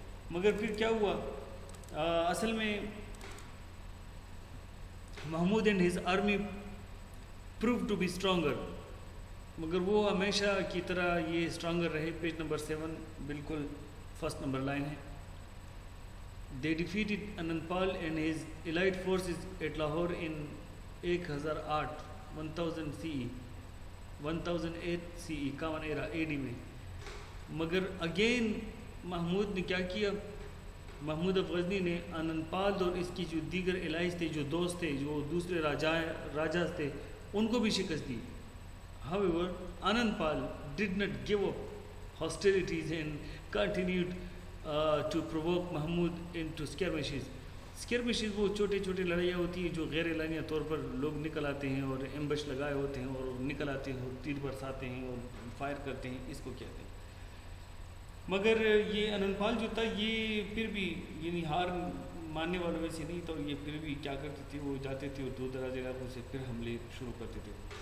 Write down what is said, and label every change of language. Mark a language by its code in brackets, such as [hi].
[ur] مگر پھر کیا ہوا، اصل میں Mahmood [en] and his army prove to be stronger, [ur] مگر وہ ہمیشہ کی طرح یہ اسٹرانگر رہے. پیج نمبر 7 بالکل فرسٹ نمبر لائن ہے. [en] They defeated Anandpal and his elite forces at Lahore in 1008 1000 CE 1008 CE common era AD میں. [ur] مگر اگین محمود نے کیا کیا، محمود غزنی نے آنندپال اور اس کی جو دیگر الائز تھے، جو دوست تھے، جو دوسرے راجاز تھے، ان کو بھی شکست دی. [en] However, Anandpal did not give up hostilities and continued to provoke Mahmud into skirmishes. [ur] Skirmishes وہ چھوٹے چھوٹے لڑائیاں ہوتی ہیں جو غیر اعلانیہ طور پر لوگ نکل آتے ہیں اور ایمبش لگائے ہوتے ہیں اور نکل آتے ہیں اور تیر برساتے ہیں اور فائر کرتے ہیں، اس کو کہتے ہیں. مگر یہ آنندپال جو تھا یہ پھر بھی یعنی ہار ماننے والوں میں سے نہیں تھا، اور یہ پھر بھی کیا کرتے تھے، وہ جاتے تھے اور دور دراز علاقوں سے پھر حملے شروع کرتے تھے.